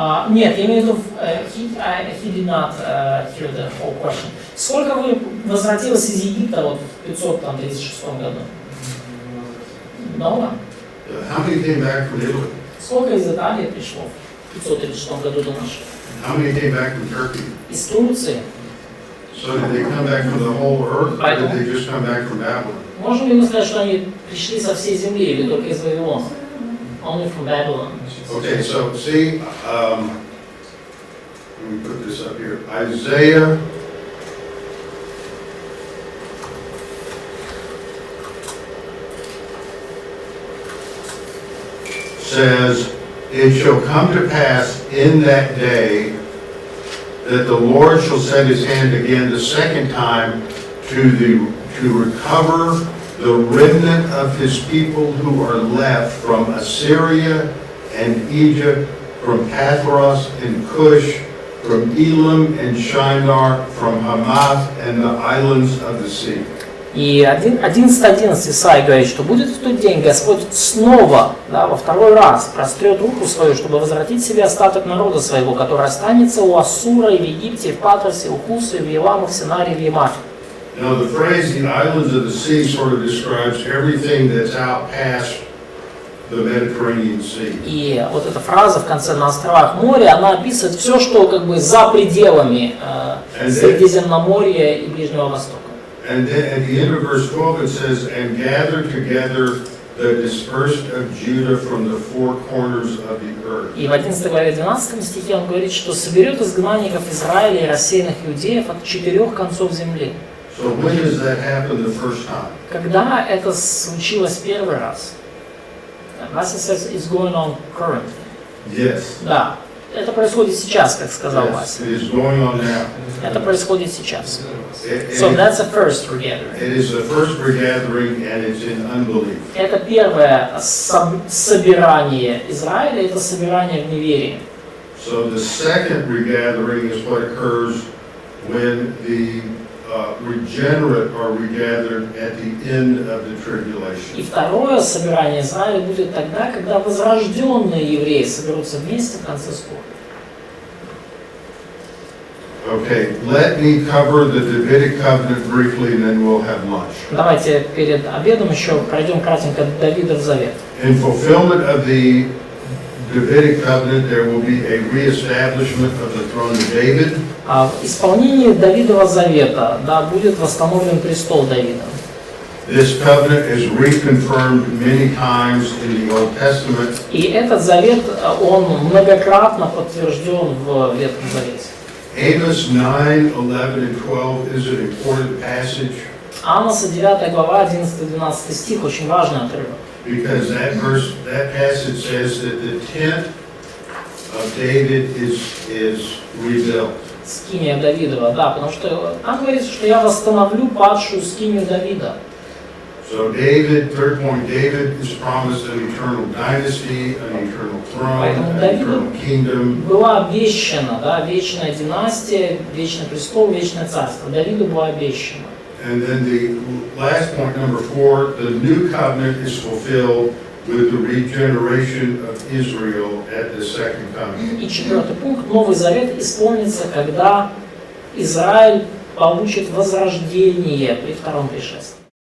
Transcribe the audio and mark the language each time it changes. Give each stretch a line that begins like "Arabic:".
Russian: Нет, я имею в виду,
English: he did not hear the whole question.
Russian: Сколько вы возвратилось из Египта вот в 536 году? Много?
English: How many came back from Italy?
Russian: Сколько из Италии пришло в 536 году до нашего?
English: How many came back from Turkey?
Russian: Из Турции?
English: So did they come back from the whole earth, or did they just come back from Babylon?
Russian: Можем ли мы сказать, что они пришли со всей земли или только из Вавилона?
English: Only from Babylon. Okay, so see, let me put this up here. Isaiah says, it shall come to pass in that day that the Lord shall send his hand again the second time to recover the remnant of his people who are left from Assyria and Egypt, from Pathros and Cush, from Elam and Shinar, from Hamath and the islands of the sea.
Russian: И 11:11 Исаия говорит, что будет в тот день Господь снова, да, во второй раз прострет руку свою, чтобы возвратить себе остаток народа своего, который останется у Ассура и в Египте, и в Патросе, у Куса, и в Еламу, в Синаре, и в Емафе.
English: Now the phrase "the islands of the sea" sort of describes everything that's out past the Mediterranean Sea.
Russian: И вот эта фраза в конце «на островах моря», она описывает все, что как бы за пределами Средиземноморья и Ближнего Востока.
English: And then at the end of verse 12 it says, "And gather together the dispersed of Judah from the four corners of the earth."
Russian: И в 11 главе 12 стихе он говорит, что соберет изгнанников Израиля и рассеянных иудеев от 4 концов земли.
English: So when does that happen the first time?
Russian: Когда это случилось первый раз?
English: Вася says it's going on currently. Yes.
Russian: Да, это происходит сейчас, как сказал
English: Yes,
Russian: Вася.
English: it is going on now.
Russian: Это происходит сейчас.
English: It- So it- that's the first regathering. It is the first regathering and it's in unbelief.
Russian: Это первое собирание Израиля, это собирание в неверии.
English: So the second regathering is what occurs when the regenerate are regathered at the end of the
Russian: И
English: tribulation.
Russian: второе собирание Израиля будет тогда, когда возрожденные евреи соберутся вместе в конце скорби.
English: Okay, let me cover the Davidic covenant briefly and then we'll have lunch.
Russian: Давайте перед обедом еще пройдем кратенько Давидов завет.
English: In fulfillment of the Davidic covenant, there will be a reestablishment of the throne of David.
Russian: А в исполнении Давидова завета, да, будет восстановлен престол Давида.
English: This covenant is reconfirmed many times in the Old Testament.
Russian: И этот завет, он многократно подтвержден в Ветхом Завете.
English: Amos 9, 11, and 12 is an important passage
Russian: Амоса 9 глава, 11-12 стих, очень важный отрывок.
English: because that passage says that the tent of David is rebuilt.
Russian: Скиния Давидова, да, потому что там говорится, что я восстановлю падшую скинию Давида.
English: So David, third point, David is promised an eternal dynasty, an eternal throne,
Russian: Поэтому
English: an
Russian: Давиду
English: eternal kingdom.
Russian: была обещана, да, вечная династия, вечный престол, вечное царство. Давиду было обещано.
English: And then the last point, number 4, the new covenant is fulfilled with the regeneration of Israel at the second coming.
Russian: И 4-й пункт. Новый Завет исполнится, когда Израиль получит возрождение при втором пришествии.